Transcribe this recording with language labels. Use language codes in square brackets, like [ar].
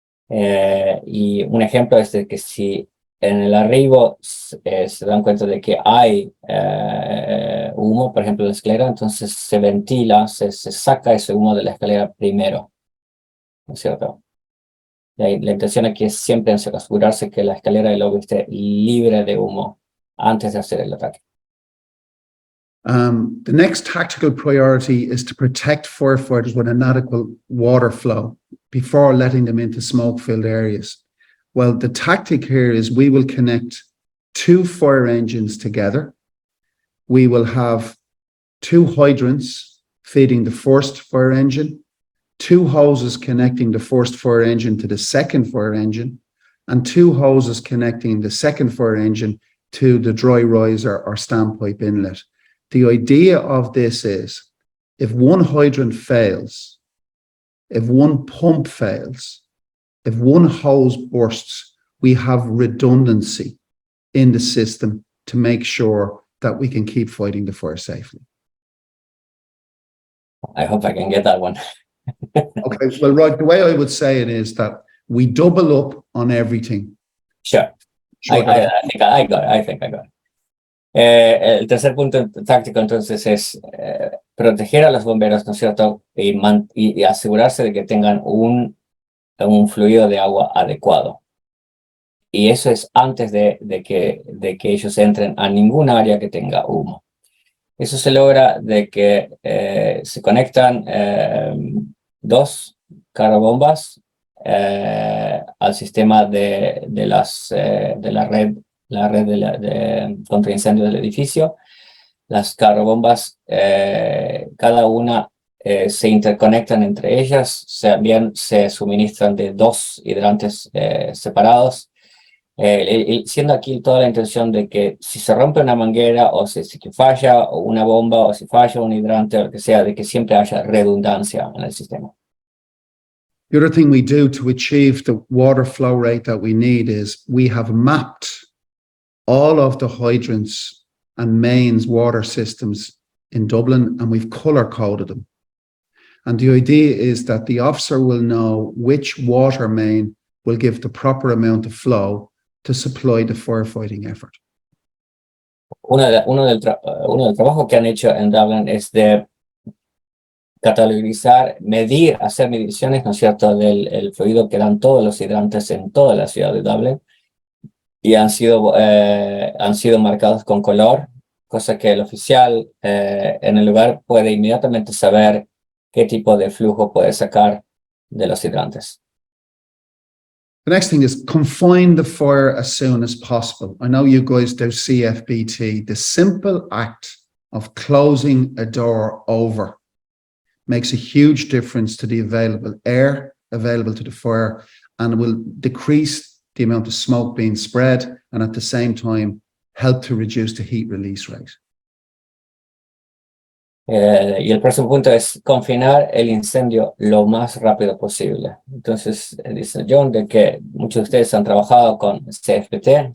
[es] Y un ejemplo es de que si en el arribo se dan cuenta de que hay humo, por ejemplo, en la escalera, entonces se ventila, se saca ese humo de la escalera primero, ¿no es cierto? La intención aquí es siempre asegurarse que la escalera del lobby esté libre de humo antes de hacer el ataque. [en] The next tactical priority is to protect firefighters with an adequate water flow before letting them into smoke-filled areas. Well, the tactic here is we will connect 2 fire engines together. We will have 2 hydrants feeding the first fire engine, 2 hoses connecting the first fire engine to the second fire engine, and 2 hoses connecting the second fire engine to the dry riser or standpipe inlet. The idea of this is, if one hydrant fails, if one pump fails, if one hose bursts, we have redundancy in the system to make sure that we can keep fighting the fire safely. I hope I can get that one. Okay, well, right, the way I would say it is that we double up on everything. Sure. I think I got it. [es] El tercer punto táctico entonces es proteger a los bomberos, ¿no es cierto? Y asegurarse de que tengan un fluido de agua adecuado. Y eso es antes de que ellos entren a ningún área que tenga humo. Eso se logra de que se conectan 2 carrobombas al sistema de la red contra incendios del edificio. Las carrobombas, cada una se interconectan entre ellas, también se suministran de 2 hidrantes separados. Siendo aquí toda la intención de que si se rompe una manguera o si falla una bomba o si falla un hidrante o lo que sea, de que siempre haya redundancia en el sistema. [en] The other thing we do to achieve the water flow rate that we need is we have mapped all of the hydrants and mains water systems in Dublin, and we've color-coded them. And the idea is that the officer will know which water main will give the proper amount of flow to supply the firefighting effort. [es] Uno del trabajo que han hecho en Dublin es de catalogizar, medir, hacer mediciones, ¿no es cierto?, del fluido que dan todos los hidrantes en toda la ciudad de Dublin, y han sido marcados con color, cosa que el oficial en el lugar puede inmediatamente saber qué tipo de flujo puede sacar de los hidrantes. [en] The next thing is confine the fire as soon as possible. I know you guys do CFBT. The simple act of closing a door over makes a huge difference to the available air available to the fire, and it will decrease the amount of smoke being spread and at the same time help to reduce the heat release rate. [es] Y el próximo punto es confinar el incendio lo más rápido posible. Entonces, dice John de que muchos de ustedes han trabajado con CFBT.